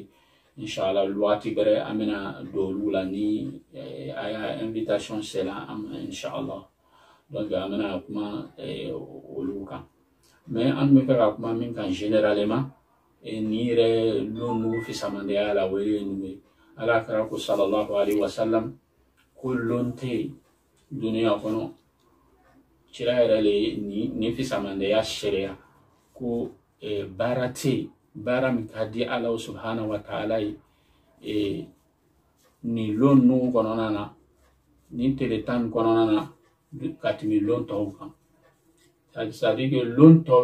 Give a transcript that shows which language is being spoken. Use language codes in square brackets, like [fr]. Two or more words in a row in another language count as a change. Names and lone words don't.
[bm] inshallah waati bɛrɛ an bɛna don olu la ni a y'a invitation sera an ma inshallah donc an bɛna kuma olu kan mais an bɛ fɛ ka kuma min kan généralement ni yɛrɛ lon nugu fisamandeya la o ye ninnu ye ala kira ko [ar] صلى الله عليه وسلم [bm] ko lon tɛ yen duniya kɔnɔ cira yɛrɛ le ni fisamandeya sariya ko baara tɛ yen baara min ka di ala subhanahu [ar] وتعالى [bm] ye ni lon nugu kɔnɔna na ni tile tan kɔnɔna na ka tɛmɛ lon tɔw kan [fr] c'est-à-dire que [bm] lon tɔ